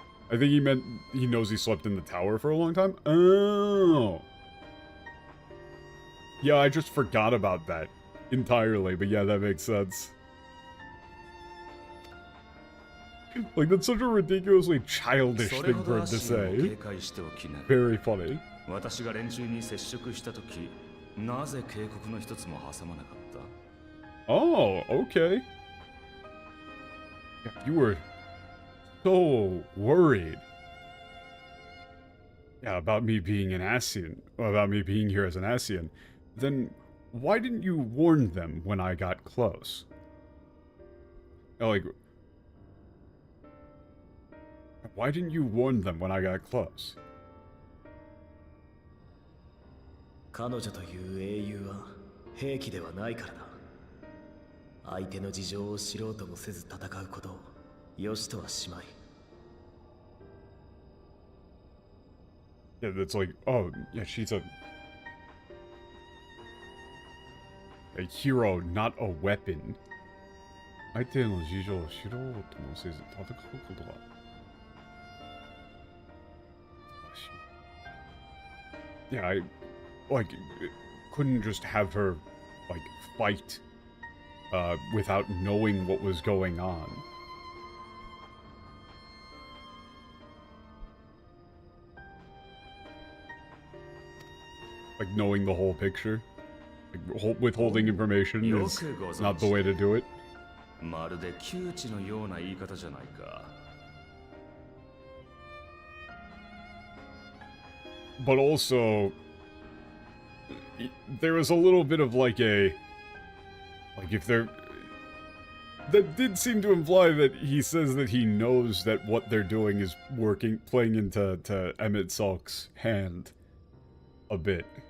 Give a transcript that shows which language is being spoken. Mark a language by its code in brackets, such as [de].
[en] I think he meant he knows he slept in the tower for a long time. Oh. Yeah, I just forgot about that entirely, but yeah, that makes sense. Like, that's such a ridiculously childish thing for him to say. Very funny. [ja] 私が連中に接触したとき、なぜ警告の一つも挟まなかった？ [en] Oh, okay. Yeah, you were so worried. Yeah, about me being an Asian, about me being here as an Asian. Then why didn't you warn them when I got close? Like, why didn't you warn them when I got close? [ja] 彼女という英雄は兵器ではないからな。相手の事情を知ろうともせず戦うことをよしとはしまい。 [en] Yeah, that's like, oh, yeah, she's a hero, not a weapon. [ja] 相手の事情を知ろうともせず戦うことが。 [en] Yeah, I couldn't just have her like fight without knowing what was going on. Like knowing the whole picture. Like withholding information is not the way to do it. [ja] まるで窮地のような言い方じゃないか。 [en] But also, there was a little bit of like if there, that did seem to imply that he says that he knows that what they're doing is playing into Emmett Salk's hand a bit.